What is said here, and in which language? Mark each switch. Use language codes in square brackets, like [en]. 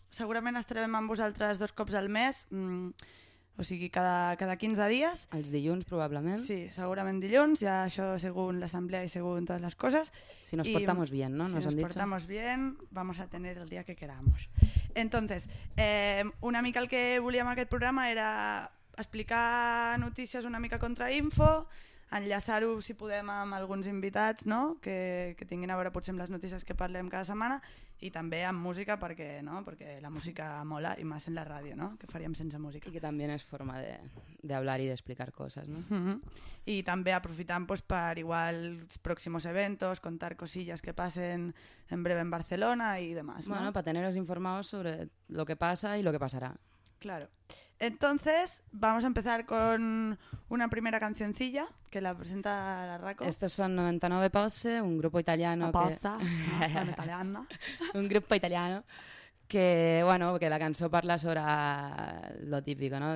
[ca] Segurament estarem amb vosaltres dos cops al mes, o sigui, cada 15 dies. Els dilluns, probablement. Sí, segurament dilluns, ja això segons l'assemblea i segons totes les coses. [es] Si nos portamos bien, ¿no? Nos han dicho. Si nos portamos bien, vamos a tener el día que queramos. [ca] Entonces, una mica el que volíem aquest programa era explicar notícies una mica contra info, enllaçar-ho, si podem, amb alguns invitats, no? que tinguin a veure potser amb les notícies que parlem cada setmana, i també amb música, perquè, no? perquè la música mola, i més en la ràdio, no? Que faríem sense música. I que també és forma de hablar i d'explicar coses. No? Mm-hmm. I també aprofitant pues, per igual els pròxims eventos, [es] contar cosillas [ca] que passen en breve en Barcelona i demás. Bueno, no? per tenir-vos informats sobre el que passa i el que passarà. [es] Claro. Entonces, vamos a empezar con una primera cancioncilla que la presenta la Raco. Estos son 99 Pose, un grupo italiano. Una poza, que... no, italiana. Un grupo italiano que, bueno, que la canción parla sobre lo típico, ¿no?